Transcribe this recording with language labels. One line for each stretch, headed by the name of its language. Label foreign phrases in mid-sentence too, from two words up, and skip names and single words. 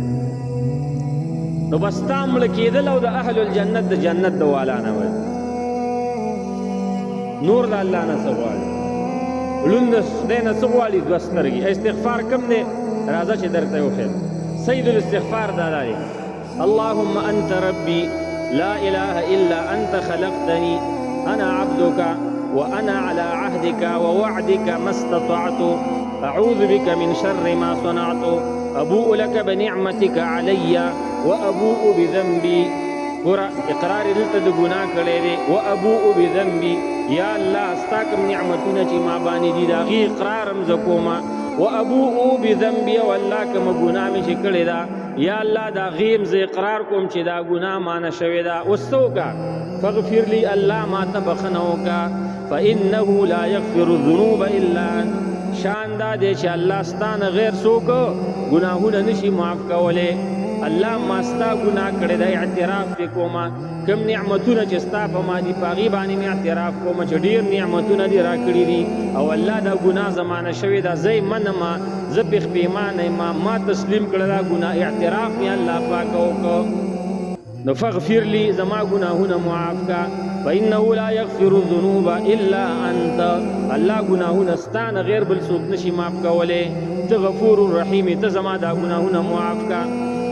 Pashto: نو بس تا مړه کېدل او د
Arabic: اهل الجنت
Pashto: د جنت د والا نه وایي نور د الله نه څه غواړي لوند د خدای نه څه غواړي دوه سترګې استغفار کم دی راځه چې درته وښیم
Arabic: سید الاستغفار
Pashto: دا دی
Arabic: اللهم انت ربي لا اله الا انت خلقتني انا عبدك وانا على عهدك ووعدك ما استطعت اعوذ بك من شر ما صنعت ابوء لك بنعمتك علي وابوء بذنبي
Pashto: اقرار دلته د ګناه کړی دی
Arabic: وابوء بذنبي
Pashto: یا الله ستا کوم نعمتونه چې ما باندې دي د هغې اقرار هم زه کومه
Arabic: وابوء بذنبي
Pashto: او الله کومه ګناه مې چې کړې ده یا الله د هغې هم زه اقرار کوم چې دا ګناه مانه شوې ده اوس څه وکړه
Arabic: فاغفر لي
Pashto: الله ما ته بخښنه وکړه
Arabic: فانه لا یغفر الذنوب الا انت
Pashto: شان دا دی چې الله ستا نه غیر څوک ګناهونه نشي معاف کولی الله ما ستا ګناه کړی دی اعتراف پې کومه کوم نعمتونه چې ستا په ما دي په هغې باندې مې اعتراف کومه چې ډېر نعمتونه دې راکړي دي او الله دا ګناه زمانه شوې ده زه یې منمه زه پې پښیمانه یم ما تسلیم کړه دا ګناه اعتراف مې الله پاکه وکړه نو
Arabic: فاغفر لي
Pashto: زما ګناهونه معاف کا
Arabic: فانه لا یغفر الذنوب الا انت
Pashto: الله ګناهونه ستا نه غیر بل څوک نشي معاف کولی ته
Arabic: غفور الرحیم
Pashto: ته زما دا ګناهونه معاف کا